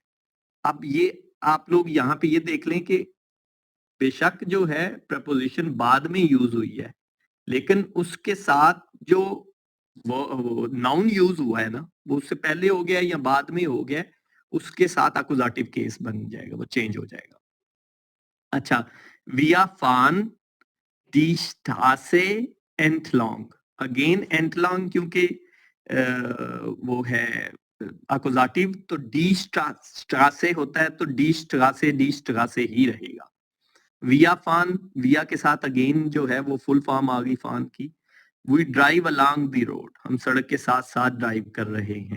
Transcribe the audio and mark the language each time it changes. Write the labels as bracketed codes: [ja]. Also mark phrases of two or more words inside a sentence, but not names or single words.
[ur] اب یہ آپ لوگ یہاں پے یہ دیکھ لیں کہ بیشک جو ہے پریپوزیشن بعد میں یوز ہوئی ہے لیکن اس کے ساتھ جو وہ ناؤن یوز ہوا ہے نا وہ اس سے پہلے ہو گیا یا بعد میں ہو گیا اس کے ساتھ اکوزاٹیو کیس بن جائے گا، وہ چینج ہو جائے گا. [de] अच्छा wir fahren die Straße entlang। [ur] اگین entlang کیونکہ وہ ہے اکوزاٹیو تو [de] die Straße [ur] ہوتا ہے تو [de] die Straße [ur] ہی رہے گا. [de] wir fahren [ur] ویا کے ساتھ اگین جو ہے وہ فل فارم آ گئی فان کی. [en] we drive along the road [ur] ہم سڑک کے ساتھ ساتھ ڈرائیو کر رہے ہیں.